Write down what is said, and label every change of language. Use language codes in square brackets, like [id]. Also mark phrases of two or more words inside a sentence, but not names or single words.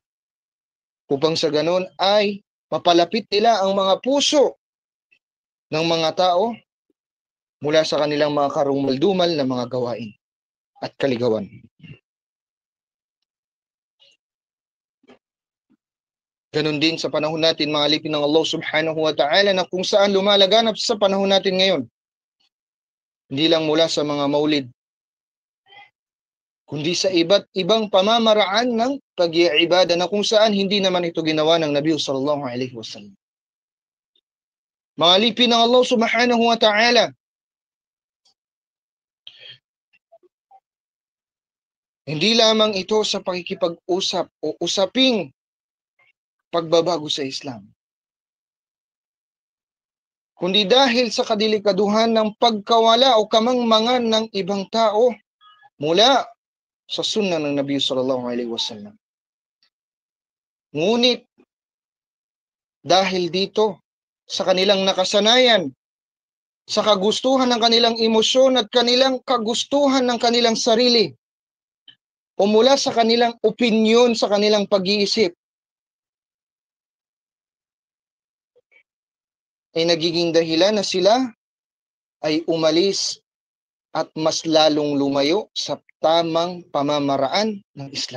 [tl] Upang sa ganon ay mapalapit nila ang mga puso ng mga tao mula sa kanilang mga karumaldumal na mga gawain at kaligawan. Ganon din sa panahon natin, mga alipin ng Allah [ar] سبحانه وتعالى, [tl] na kung saan lumalaganap sa panahon natin ngayon. Hindi lang mula sa mga maulid, kundi sa iba't ibang pamamaraan ng pag-iibada na kung saan hindi naman ito ginawa ng Nabi [ar] صلى الله عليه وسلم. [tl] Mga alipin ng Allah [ar] سبحانه وتعالى, [tl] hindi lamang ito sa pakikipag-usap o usaping pagbabago sa Islam, kundi dahil sa kadelikaduhan ng pagkawala o kamangmangan ng ibang tao mula sa sunnah ng Nabi [ar] صلى الله عليه وسلم. [tl] Ngunit dahil dito sa kanilang nakasanayan, sa kagustuhan ng kanilang emosyon at kanilang kagustuhan ng kanilang sarili, o mula sa kanilang opinyon, sa kanilang pag-iisip, ay nagiging dahilan na sila ay umalis at mas lalong lumayo sa tamang pamamaraan ng Islam.